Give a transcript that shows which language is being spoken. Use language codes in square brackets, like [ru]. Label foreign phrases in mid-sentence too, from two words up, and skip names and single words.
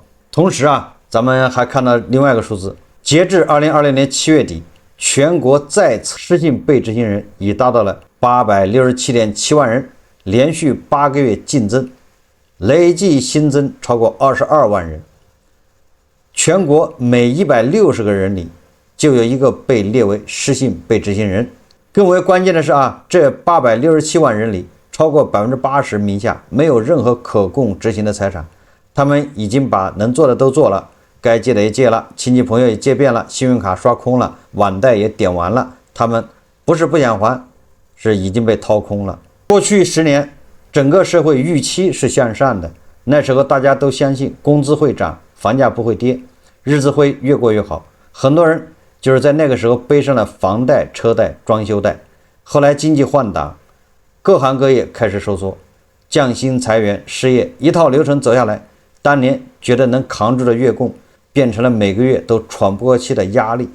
[zh] 同時咱們還看到另外一個數字，截至2020年7月底，全國在册失信被執行人已達到了867.7万人，連續8個月淨增，累計新增超過22萬人。全國每160個人裡就有一個被列為失信被執行人。更為關鍵的是這867萬人裡，超過80%名下沒有任何可供執行的財產，他們已經把能做的都做了，該借的也借了，親戚朋友也借遍了，信用卡刷空了，網貸也點完了，他們不是不想還，是已經被掏空了。過去10年，整個社会預期是向上的，那時候大家都相信工資會漲，房價不會跌，日子會越過越好。很多人就是在那個時候背上了房貸、車貸、裝修貸。後來經濟換擋，各行各業開始收縮，降薪、裁員、失業，一套流程走下來，當年覺得能扛住的月供變成了每個月都喘不過氣的壓力。